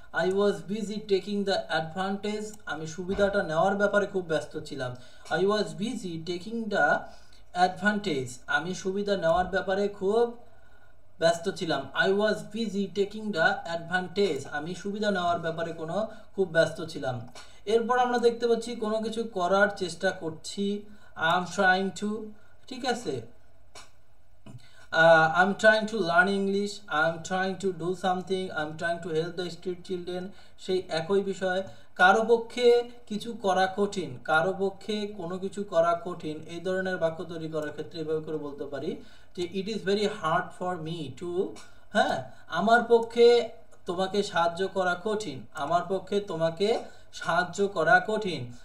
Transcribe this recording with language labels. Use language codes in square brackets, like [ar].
[en] I was busy taking the advantage. [bn] আমি সুবিধাটা নেওয়ার ব্যাপারে খুব ব্যস্ত ছিলাম। [en] I was busy taking the advantage. [bn] আমি সুবিধা নেওয়ার ব্যাপারে খুব ব্যস্ত ছিলাম। [en] I was busy taking the advantage. [bn] আমি সুবিধা নেওয়ার ব্যাপারে খুব ব্যস্ত ছিলাম। এরপর আমরা দেখতে পাচ্ছি কোনো কিছু করার চেষ্টা করছি। [en] I am trying to, [bn] ঠিক আছে, [en] I'm trying to learn English. I'm trying to do something. I'm trying to help the street children. [bn] সেই একই বিষয়। কারো পক্ষে কিছু করা কঠিন, কারো পক্ষে কোনো কিছু করা কঠিন, এই ধরনের বাক্য তৈরি করার ক্ষেত্রে এভাবে করে বলতে পারি যে [en] it is very hard for me to, [bn] হ্যাঁ, আমার পক্ষে তোমাকে সাহায্য করা কঠিন, আমার পক্ষে তোমাকে সাহায্য করা কঠিন।